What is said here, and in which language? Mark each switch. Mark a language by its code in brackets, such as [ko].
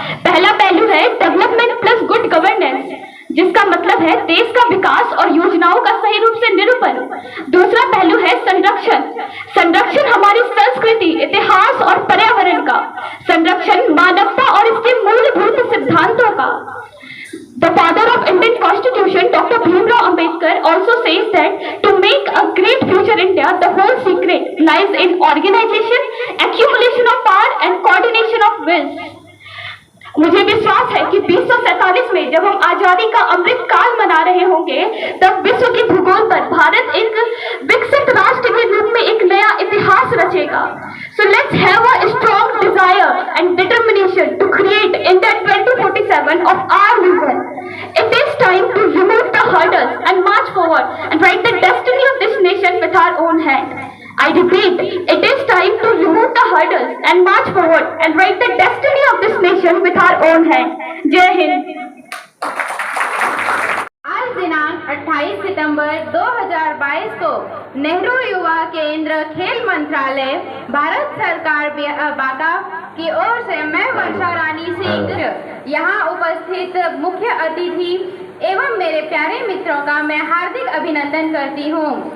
[hi] पहला पहलू है डेवलपमेंट प्लस गुड गवर्नेंस, जिसका मतलब है देश का विकास और योजनाओं का सही रूप से निरूपण। दूसरा पहलू है संरक्षण हमारी संस्कृति, इतिहास और पर्यावरण का संरक्षण, मानवता और इसके मूलभूत सिद्धांतों का। [en] The father of Indian Constitution, Dr. Bhimrao Ambedkar, also says that to make a great future India, the whole secret lies in organization, accumulation of power and coordination of wills. [hi] मुझे विश्वास है कि 2047 में जब हम आजादी का अमृत काल मना रहे होंगे, तब विश्व के भूगोल पर भारत एक विकसित राष्ट्र के रूप में एक नया इतिहास रचेगा। [en] So let's have a strong desire and determination to create India 2047 of our vision. It is time to remove the hurdles and march forward and write the destiny of this nation with our own hand. I repeat, it is time to remove the hurdles and march forward and write the destiny of this nation with our own hand. [hi] जय हिंद। आज दिनांक 28 सितंबर 2022 को नेहरू युवा केंद्र खेल मंत्रालय भारत सरकार बांका की ओर से मैं वर्षा रानी सिंह यहाँ उपस्थित मुख्य अतिथि एवं मेरे प्यारे मित्रों का मैं हार्दिक अभिनंदन करती हूँ।